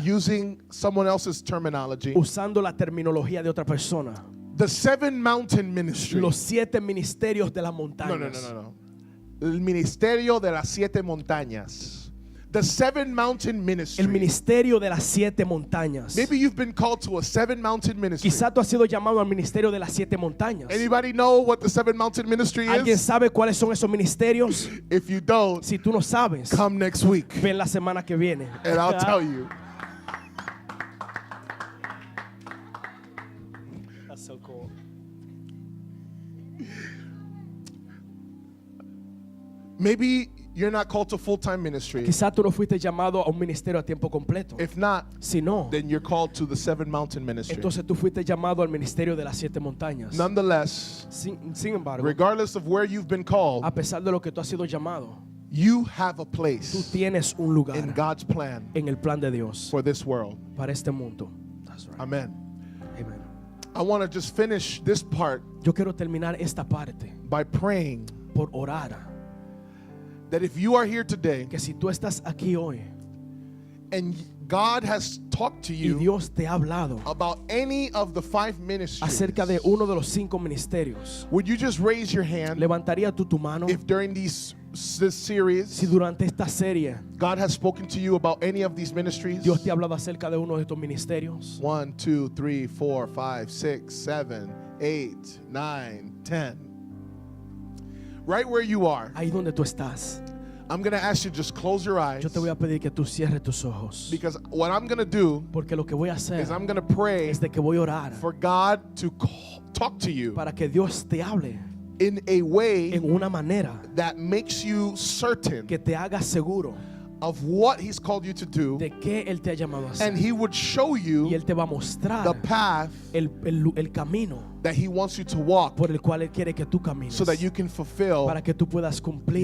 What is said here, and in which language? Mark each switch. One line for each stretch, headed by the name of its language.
English: using someone else's terminology,
Spanish: usando la terminología de otra persona.
English: the 7 mountain ministry.
Spanish: Los 7 ministerios de las
English: No,
Spanish: montañas.
English: no.
Spanish: El ministerio de las 7 montañas.
English: The 7 mountain ministry.
Spanish: El ministerio de las 7 montañas.
English: Maybe you've been called to a 7 mountain ministry.
Spanish: Quizá tú has sido llamado al ministerio de las 7 montañas.
English: Anybody know what the 7 mountain ministry
Spanish: ¿Alguien
English: is?
Spanish: sabe cuáles son esos ministerios?
English: If you don't,
Spanish: Si tú no sabes,
English: come next week
Spanish: ven la semana que viene.
English: and I'll tell you. That's so cool. Maybe you're not called to full-time ministry.
Spanish: Quizá tú no fuiste llamado a un ministerio a tiempo completo.
English: If not,
Spanish: Si no,
English: then you're called to the 7 mountain ministry.
Spanish: entonces tú fuiste llamado al ministerio de las 7 montañas.
English: Nonetheless,
Spanish: Sin embargo,
English: regardless of where you've been called,
Spanish: a pesar de lo que tú has sido llamado,
English: you have a
Spanish: tú
English: place
Spanish: tienes un lugar
English: in God's plan
Spanish: en el plan de Dios
English: for this world.
Spanish: para este mundo.
English: That's right. Amen.
Spanish: Amen.
English: I want to just finish this part
Spanish: Yo quiero terminar esta parte
English: by praying
Spanish: por orar.
English: that if you are here today
Spanish: Que si tú estás aquí hoy
English: and God has talked to
Spanish: y
English: you
Spanish: Dios te ha hablado
English: about any of the 5 ministries,
Spanish: acerca de uno de los 5 ministerios,
English: would you just raise your hand
Spanish: levantaría tú tu mano
English: if during this series
Spanish: si durante esta serie
English: God has spoken to you about any of these ministries?
Spanish: Dios te ha hablado acerca de uno de estos ministerios.
English: 1, 2, 3, 4, 5, 6, 7, 8, 9, 10. Right where you are,
Spanish: Ahí donde tú estás,
English: I'm going to ask you just close your eyes,
Spanish: yo te voy a pedir que tú cierres tus ojos,
English: because what I'm going to do
Spanish: porque lo que voy a hacer
English: is I'm going to pray
Spanish: es de que voy a orar
English: for God to talk to you
Spanish: para que Dios te hable
English: in a way
Spanish: en una manera
English: that makes you certain
Spanish: que te haga seguro
English: of what He's called you to do,
Spanish: de que Él te ha llamado a
English: and
Spanish: hacer.
English: He would show
Spanish: Y
English: you
Spanish: Él te va a mostrar
English: the path
Spanish: el camino
English: that He wants you to walk
Spanish: por el cual Él quiere que tú camines,
English: so that you can fulfill
Spanish: para que tú puedas cumplir